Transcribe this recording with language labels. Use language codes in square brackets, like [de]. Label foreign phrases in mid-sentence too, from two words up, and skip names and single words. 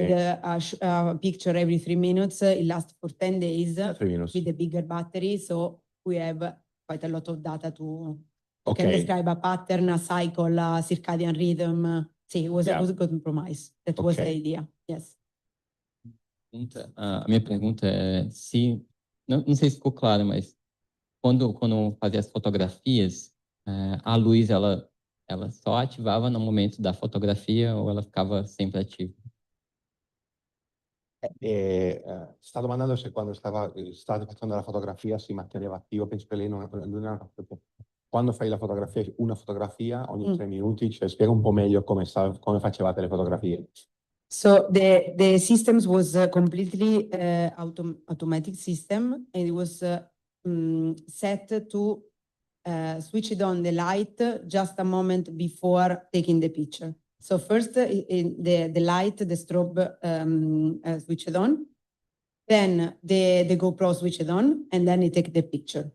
[en] With a picture every 3 minutes, it lasts for 10 days 3 minutes. with a bigger battery. So we have quite a lot of data to Okay. can describe a pattern, a cycle, a circadian rhythm. See, it was a good compromise. That was the idea, yes. [pt] A minha pergunta é se, não sei se ficou claro, mas quando fazia as fotografias, a luz ela só ativava no momento da fotografia ou ela ficava sempre ativa? [it] Sta domandando se quando stava facendo la fotografia si manteneva attivo. Penso che lei non quando fai la fotografia, una fotografia ogni 3 minuti, cioè spiega un po' meglio come facevate le fotografie. [en] So the systems was completely automatic system, and it was set to switch it on the light just a moment before taking the picture. So first the light, the strobe switched on, then the GoPro switched on, and then it take the picture.